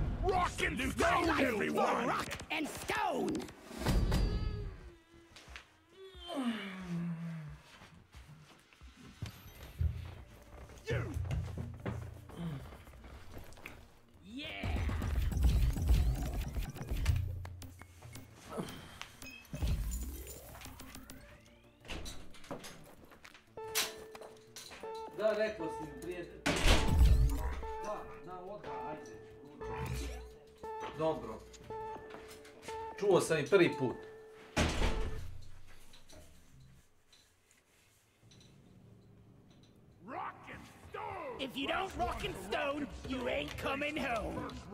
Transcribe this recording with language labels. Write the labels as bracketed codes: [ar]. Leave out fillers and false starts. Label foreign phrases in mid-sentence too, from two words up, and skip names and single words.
[en] Rock and stone, everyone! Rock and stone! You! Yeah! [hr] Da, rekao si mi prije... Da, odmah, ajde. Dobro. Čuo sam i prvi put. [en] If you don't rock and stone, you ain't coming home.